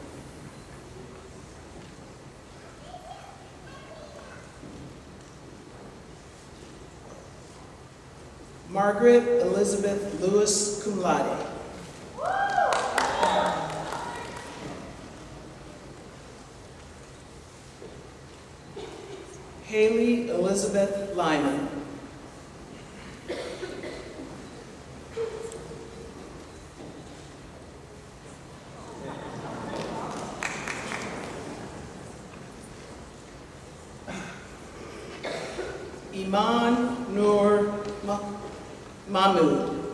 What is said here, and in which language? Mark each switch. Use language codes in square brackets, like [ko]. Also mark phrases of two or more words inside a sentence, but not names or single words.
[en] Margaret Elizabeth Lewis, [la] cum laude. [en] Haley Elizabeth Lyman. Iman Noor Mahmood.